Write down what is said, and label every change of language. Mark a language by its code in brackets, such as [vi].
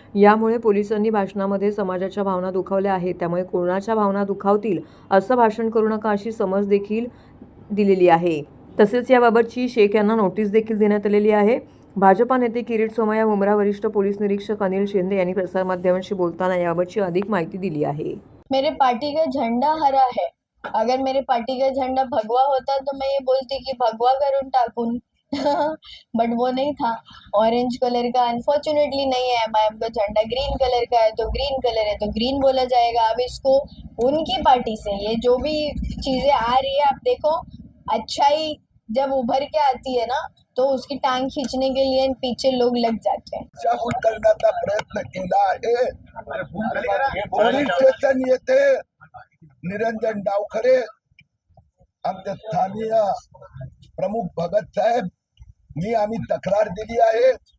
[mr] यामुळे पोलिसांनी भाषणामध्ये समाजाच्या भावना दुखावल्या आहेत, त्यामुळे कोणाच्या भावना दुखावतील असं भाषण करू नका अशी समज देखील दिलेली आहे. तसेच याबाबतची शेख यांना नोटीस देखील देण्यात आलेली आहे. भाजपा नेते किरीट सोमय्या, मुंब्रा वरिष्ठ पोलीस निरीक्षक अनिल शिंदे यांनी प्रसारमाध्यमांशी बोलताना याबाबतची अधिक माहिती दिली आहे. [hi] मेरे पार्टी का झंडा हरा है. अगर मेरे पार्टी का झंडा भगवा होता तो मैं ये बोलती कि भगवा [mr] करून टाकून [hi] बट वो नहीं था. ऑरेंज कलर का अनफॉर्चुनेटली नहीं है. MIM का झंडा ग्रीन कलर का है तो ग्रीन कलर है तो ग्रीन बोला जाएगा. अब इसको उनकी पार्टी से ये जो भी चीजें आ रही है, आप देखो अच्छाई जब उभर के आती है ना तो उसकी टांग खींचने के लिए पीछे लोग लग जाते हैं. [mr] शाबूत करण्याचा प्रयत्न केला आहे. पोलीस स्टेशन येथे निरंजन डावखरे, आमचे स्थानीय प्रमुख भगत साहेब, आम्ही तक्रार दिली आहे.